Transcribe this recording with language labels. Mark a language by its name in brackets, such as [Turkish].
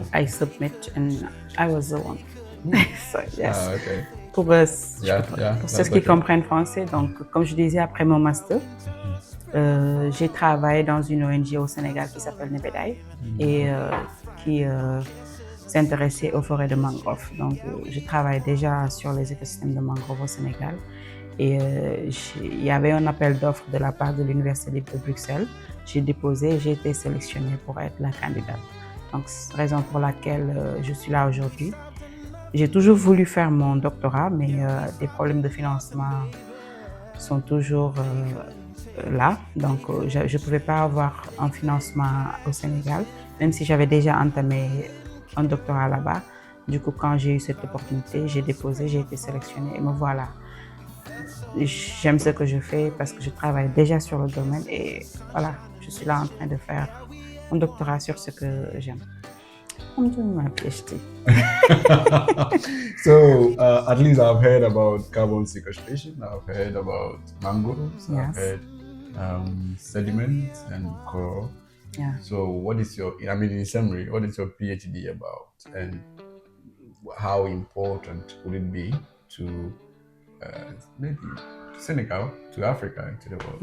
[English] I submit and I was the one. So yes. Okay. [French] Pour ceux qui comprennent français, donc comme je disais, après mon master, j'ai travaillé dans une ONG au Sénégal qui s'appelle Nebedai et qui s'intéressait aux forêts de mangrove. Donc je travaille déjà sur les écosystèmes de mangrove au Sénégal et il y avait un appel d'offres de la part de l'Université libre de Bruxelles. J'ai déposé et j'ai été sélectionnée pour être la candidate. Donc c'est la raison pour laquelle je suis là aujourd'hui. J'ai toujours voulu faire mon doctorat, mais des problèmes de financement sont toujours là. Donc, je ne pouvais pas avoir un financement au Sénégal, même si j'avais déjà entamé un doctorat là-bas. Du coup, quand j'ai eu cette opportunité, j'ai déposé, j'ai été sélectionnée et me voilà. J'aime ce que je fais parce que je travaille déjà sur le domaine et voilà, je suis là en train de faire un doctorat sur ce que j'aime. [English] I'm doing my PhD. So, at least I've heard about carbon sequestration, I've heard about mangroves, Yes. I've heard sediments and coral. Yeah. So, what is your, in summary, what is your PhD about and how important would it be to maybe Senegal, to Africa, to the world?